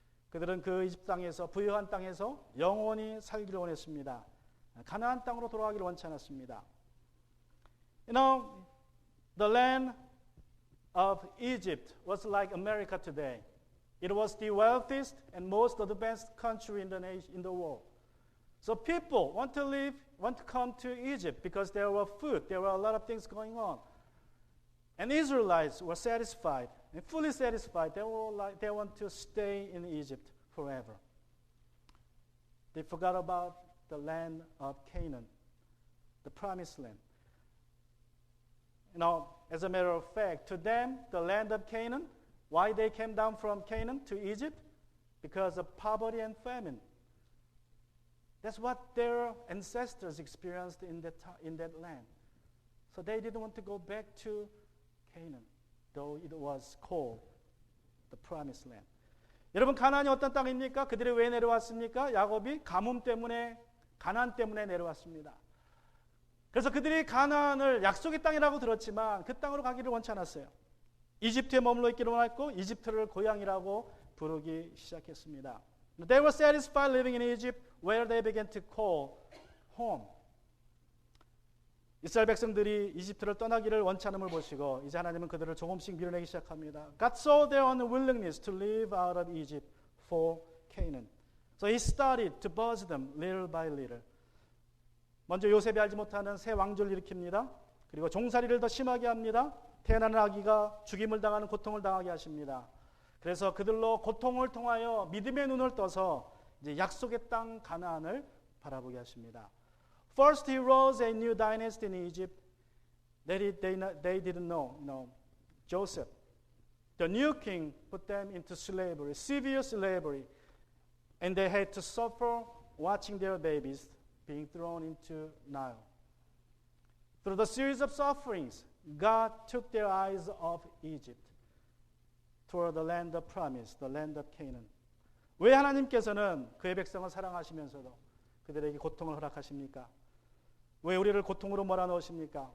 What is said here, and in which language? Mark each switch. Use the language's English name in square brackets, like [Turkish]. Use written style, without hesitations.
[Korean] 그들은 그 이집트 땅에서, 부유한 땅에서 영원히 살기를 원했습니다. 가나안 땅으로 돌아가기를 원치 않았습니다. [English] The land of Egypt was like America today. It was the wealthiest and most advanced country in the world. So people want to come to Egypt because there were food, there were a lot of things going on. And Israelites were satisfied, and fully satisfied. They want to stay in Egypt forever. They forgot about the land of Canaan, the promised land. As a matter of fact, to them, the land of Canaan, why they came down from Canaan to Egypt? Because of poverty and famine. That's what their ancestors experienced in that land. So they didn't want to go back to Canaan, though it was called the promised land. [Korean] 여러분, 가나안이 어떤 땅입니까? 그들이 왜 내려왔습니까? 야곱이 가뭄 때문에, 가나안 때문에 내려왔습니다. 그래서 그들이 가나안을 약속의 땅이라고 들었지만 그 땅으로 가기를 원치 않았어요. 이집트에 머물러 있기를 원했고 이집트를 고향이라고 부르기 시작했습니다. [English] They were satisfied living in Egypt, where they began to call home. [Korean] 이스라엘 백성들이 이집트를 떠나기를 원치 않음을 보시고 이제 하나님은 그들을 조금씩 밀어내기 시작합니다. [English] God saw their unwillingness to live out of Egypt for Canaan. So He started to buzz them little by little. [Korean] 먼저 요셉이 알지 못하는 새 왕조를 일으킵니다. 그리고 종살이를 더 심하게 합니다. 태어나는 아기가 죽임을 당하는 고통을 당하게 하십니다. 그래서 그들로 고통을 통하여 믿음의 눈을 떠서 이제 약속의 땅 가나안을 바라보게 하십니다. [English] First he rose a new dynasty in Egypt that they didn't know. Joseph, the new king, put them into slavery, severe slavery, and they had to suffer watching their babies being thrown into Nile. Through the series of sufferings, God took their eyes off Egypt toward the land of promise, the land of Canaan. [Korean] 왜 하나님께서는 그의 백성을 사랑하시면서도 그들에게 고통을 허락하십니까? 왜 우리를 고통으로 몰아넣으십니까?